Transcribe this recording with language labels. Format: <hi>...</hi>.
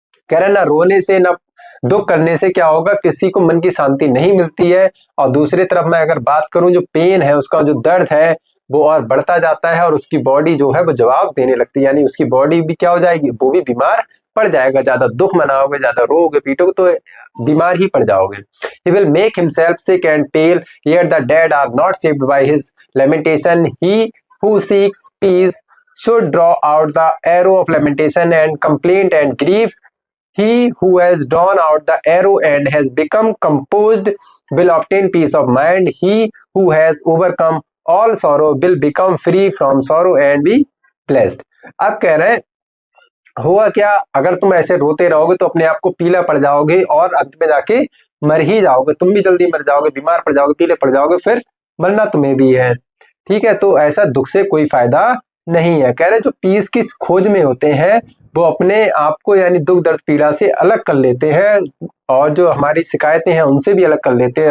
<hi>कह रहे ना रोने से ना दुख करने से क्या होगा, किसी को मन की शांति नहीं मिलती है। और दूसरी तरफ मैं अगर बात करूं, जो पेन है उसका जो दर्द है वो और बढ़ता जाता है और उसकी बॉडी जो है वो जवाब देने लगती है, यानी उसकी बॉडी भी क्या हो जाएगी, वो भी बीमार पड़ जाएगा। ज्यादा दुख मनाओगे, ज्यादा रोगे पीटोगे तो बीमार ही पड़ जाओगे।</hi> <en>He will make himself sick and pale, yet the dead are not saved by his lamentation. He who seeks peace should draw out the arrow of lamentation and complaint and grief. He who has drawn out the arrow and has become composed will obtain peace of mind. He who has overcome all sorrow will become free from sorrow and be blessed।</en> <hi>अब कह रहे हैं होगा क्या, अगर तुम ऐसे रोते रहोगे तो अपने आप को पीला पड़ जाओगे और अंत में जाके मर ही जाओगे, तुम भी जल्दी मर जाओगे, बीमार पड़ जाओगे, पीले पड़ जाओगे, फिर मरना तुम्हें भी है। ठीक है, तो ऐसा दुख से कोई फायदा नहीं है। कह रहे जो पीस की खोज में होते हैं वो अपने आप को यानी दुख दर्द पीड़ा से अलग कर लेते हैं, और जो हमारी शिकायतें हैं उनसे भी अलग कर लेते हैं।</hi>